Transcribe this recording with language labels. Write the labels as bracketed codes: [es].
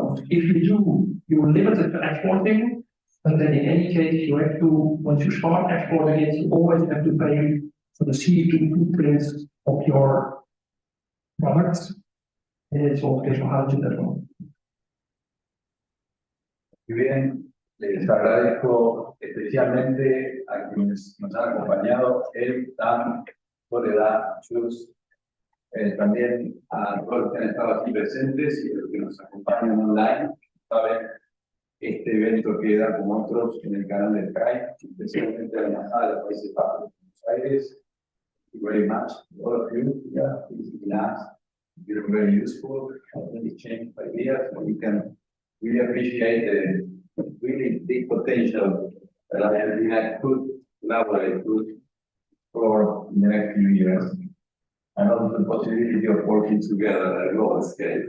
[en] If you do, you're limited to exporting, but then in any case, you have to, once you start exporting it, you always have to pay for the CO2 footprints of your products. And it's all case for hydrogen as well. [es] Muy bien, les agradezco especialmente a quienes nos han acompañado, Tam, Soledad, Chus, también a todos los que han estado aquí presentes y a los que nos acompañan online. Saben, este evento queda como otros en el canal del CAI, especialmente a la Embajada de los Países Bajos de Buenos Aires. [en] Thank you very much to all of you. Yeah, it's been nice. You're very useful. Really change ideas, and we can really appreciate the really big potential that Argentina could collaborate with for the next few years, and also the possibility of working together at a global scale.